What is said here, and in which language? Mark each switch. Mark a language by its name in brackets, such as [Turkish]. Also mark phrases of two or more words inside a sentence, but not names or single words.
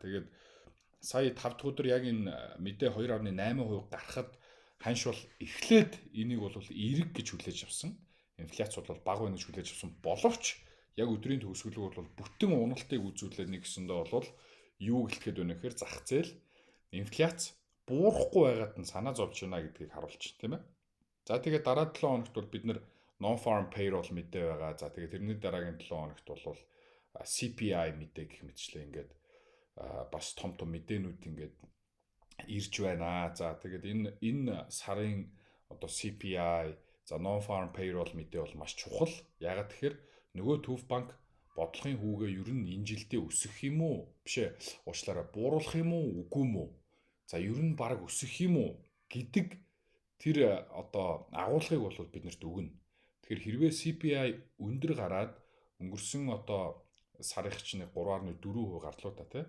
[Mongolian] Тэгээд сая 5 дахь өдөр яг энэ мэдээ 2.8% гарахад ханш бол эхлээд энийг бол эерэг гэж хүлээж авсан. Инфляц бол бага байна гэж хүлээж авсан боловч яг өдрийн төгсгөлөөр бол бүтэн уналтыг үзүүлээд нэг гэсэндээ бол юу гэлтэхэд байна гэхээр зах зээл инфляц буурахгүй байгаад нь санаа зовж байна гэдгийг харуулж байна, тийм ээ. За тэгээд дараа 7 хоногт бол бид нар [English] non-farm payroll [Mongolian] мэдээ байгаа. За тэгээд тэрний дараагийн 7 хоногт бол CPI мэдээ гэх мэтчлээ ингээд бас том мэдээнүүд ингээд ирж байна. За тэгээд энэ сарын одоо CPI, за [English] non-farm payroll [Mongolian] мэдээ бол маш чухал. Яагаад тэгэхээр нөгөө төв банк бодлогын хүүгээ ер нь энэ жилдээ өсөх юм уу? Биш ээ. Уучлаарай, бууруулах юм уу, үгүй юм уу? За ер нь баг өсөх юм уу гэдэг тэр одоо агуулгыг бол биднэрт өгнө. Тэгэхээр хэрвээ CPI өндөр гараад өнгөрсөн одоо сарын чинь 3.4% гарлуу та тий.